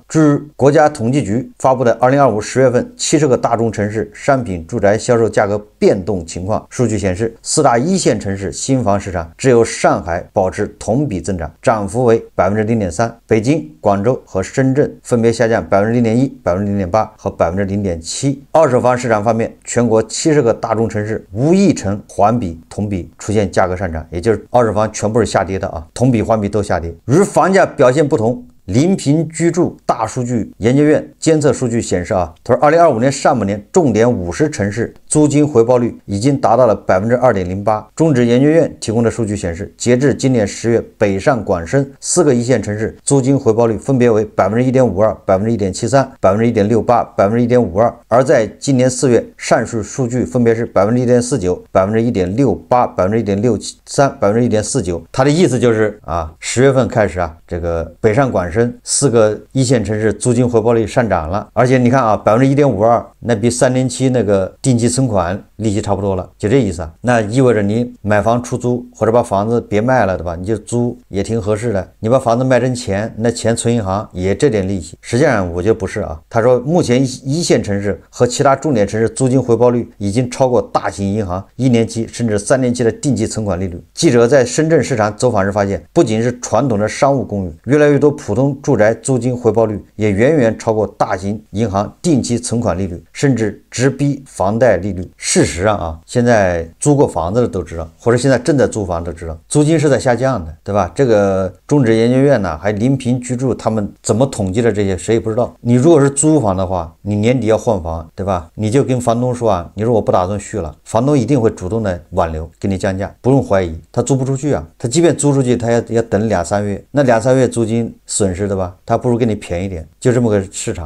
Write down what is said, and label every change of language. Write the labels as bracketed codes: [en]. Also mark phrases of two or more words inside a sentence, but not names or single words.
[zh] 据國家統計局發布的2025 10月份70個大中城市商品住宅銷售價格變動情況數據顯示，4大一線城市新房市場只有上海保持同比增長，漲幅為 0.3%， 北京、廣州和深圳分別下降 0.1%、0.8% 和 0.7%。二手房市场方面，全国70個大中城市无一城环比同比出现价格上涨，也就是二手房全部是下跌的啊，同比环比都下跌。与房价表现不同，临平居住大数据研究院监测数据显示啊，他说2025年上半年重点50城市租金回報率已經達到了 2.08%。中指研究院提供的數據顯示，截至今年10月，北上廣深4個一線城市租金回報率分別為 1.52%、1.73%、1.68%、1.52%，而在今年4月，上述數據分別是 1.49%、1.68%、1.63%、1.49%。它的意思就是啊，10月份開始啊，這個北上廣深4個一線城市租金回報率上漲了，而且你看啊 1.52%， 那比3年期那個定期存款利息差不多了，就這意思啊。那意味着你買房出租或者把房子別賣了，對吧？你就租也挺合適的。你把房子賣成錢，那錢存銀行也這點利息。實際上我覺得不是啊。他說目前一線城市和其他重點城市租金回報率已經超過大型銀行1年期甚至3年期的定期存款利率。記者在深圳市場走訪時發現，不僅是傳統的商務公寓，越來越多普通住宅租金回報率也遠遠超過大型銀行定期存款利率，甚至直逼房貸利率。事實上啊，現在租過房子的都知道，或者現在正在租房都知道，租金是在下降的，对吧？這個中指研究院呢，還臨平居住，他們怎麼統計的這些，誰也不知道。你如果是租房的話，你年底要換房，對吧？你就跟房東說啊，你說我不打算續了，房東一定會主動的挽留，給你降價，不用懷疑，他租不出去啊，他即便租出去，他要等2-3月，那2-3月租金損失的吧，他不如給你便宜點，就這麼個市場。